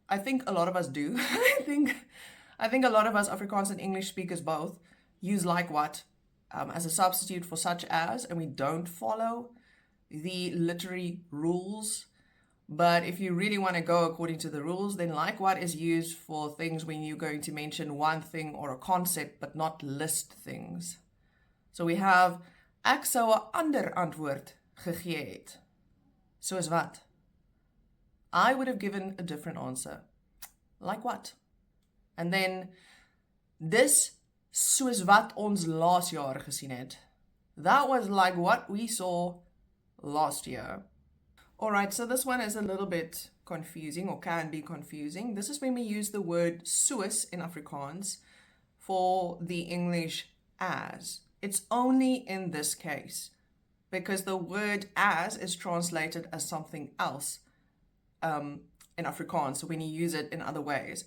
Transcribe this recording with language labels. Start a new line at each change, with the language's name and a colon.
English: I think a lot of us do. I think a lot of us Afrikaans and English speakers both use like what as a substitute for such as, and we don't follow the literary rules. But if you really want to go according to the rules, then like what is used for things when you're going to mention one thing or a concept, but not list things. So we have,
Afrikaans: ek sou 'n ander antwoord gegee het. Soos wat?
English: I would have given a different answer. Like what?
Afrikaans: And then, dis soos wat ons laas jaar gesien het.
English: That was like what we saw last year. Alright, so this one is a little bit confusing or can be confusing. This is when we use the word soos in Afrikaans for the English as. It's only in this case, because the word as is translated as something else in Afrikaans when you use it in other ways.